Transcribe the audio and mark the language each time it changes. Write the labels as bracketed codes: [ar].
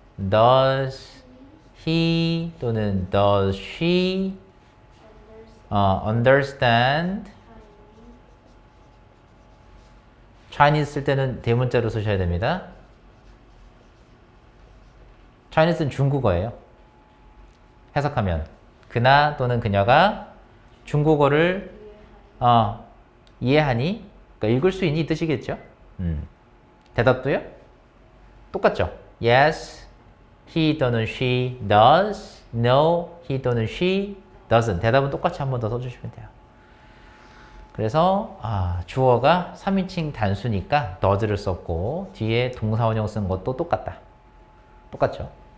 [en] does he [ko] 또는 [en] does she understand? [ko] Chinese 쓸 때는 대문자로 쓰셔야 됩니다. Chinese는 중국어예요. 해석하면 그나 또는 그녀가 중국어를 이해하니? 그러니까 읽을 수 있니? 이 뜻이겠죠? 대답도요? 똑같죠? [en] Yes, he [ko] 또는 [en] she does. No, he [ko] 또는 [en] she doesn't. [ko] 대답은 똑같이 한 번 더 써주시면 돼요. 그래서 주어가 3인칭 단수니까 does를 썼고 뒤에 동사원형 쓴 것도 똑같다. 똑같죠?